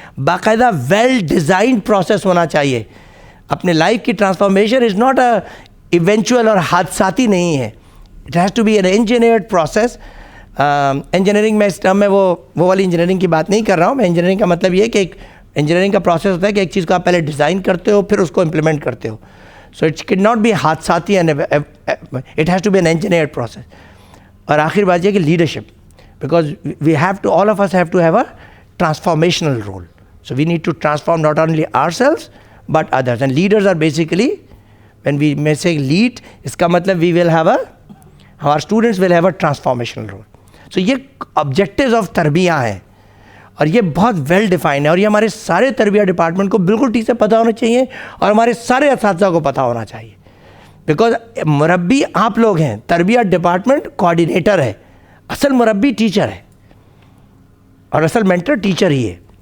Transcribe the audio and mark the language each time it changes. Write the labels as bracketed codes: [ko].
[ur] باقاعدہ well designed process ہونا چاہیے. اپنے لائف کی transformation [en] is not a eventual [ur] اور حادثاتی نہیں ہے, [en] It has to be an engineered process. [ur] Engineering میں اس ٹرم میں وہ والی انجینئرنگ کی بات نہیں کر رہا ہوں میں. انجینئرنگ کا مطلب یہ کہ ایک انجینئرنگ کا پروسیس ہوتا ہے کہ ایک چیز کو آپ پہلے ڈیزائن کرتے ہو, پھر اس کو امپلیمنٹ کرتے ہو. [en] So it can not be حادثاتی, it has to be an engineered process. [ur] اور آخر بات یہ کہ [en] Leadership, because we have to, all of us have to have a transformational role. So we need to transform not only ourselves but others. And leaders are basically, when we may say lead, [ur] iska matlab [en] we will have our students will have a transformational role. [ur] So یہ [en] objectives of [ur] تربیہ ہیں, اور یہ بہت well define ہے, اور یہ ہمارے سارے تربیہ ڈپارٹمنٹ کو بالکل ٹھیک سے پتہ ہونا چاہیے, اور ہمارے سارے اساتذہ کو پتہ ہونا چاہیے. بیکاز مربی آپ لوگ ہیں, تربیہ ڈپارٹمنٹ کوآرڈینیٹر ہے, اصل مربی ٹیچر ہے, اور اصل مینٹر ٹیچر ہی ہے.